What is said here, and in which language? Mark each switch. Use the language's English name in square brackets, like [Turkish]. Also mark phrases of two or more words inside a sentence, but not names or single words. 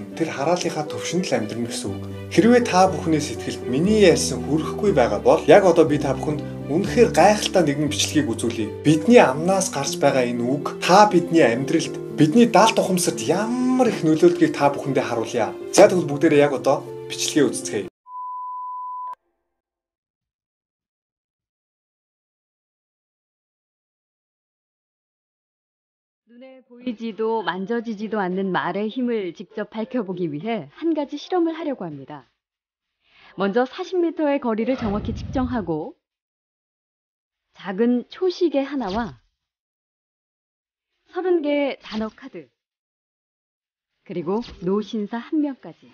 [Mongolian] Тэр хараалынхаа төвшөнд л амьдрна гэсэн үг. Хэрвээ та бүхний сэтгэлд миний ярьсан хүрэхгүй байгаа бол яг одоо би та бүхэнд үнэхээр гайхалтай нэгэн бичлэгийг үзүүлье. Бидний амнаас гарч байгаа энэ үг та бидний амьдралд бидний далд ухамсарт ямар их нөлөөлдгийг та бүхэндээ харуулъя. За тэгвэл бүгдээрээ яг одоо бичлэгээ үзцгээе. [Korean] 눈에 보이지도 만져지지도 않는 말의 힘을 직접 밝혀보기 위해 한 가지 실험을 하려고 합니다. 먼저 40m의 거리를 정확히 측정하고 작은 초시계 하나와 30개의 단어 카드, 그리고 노신사 1명까지.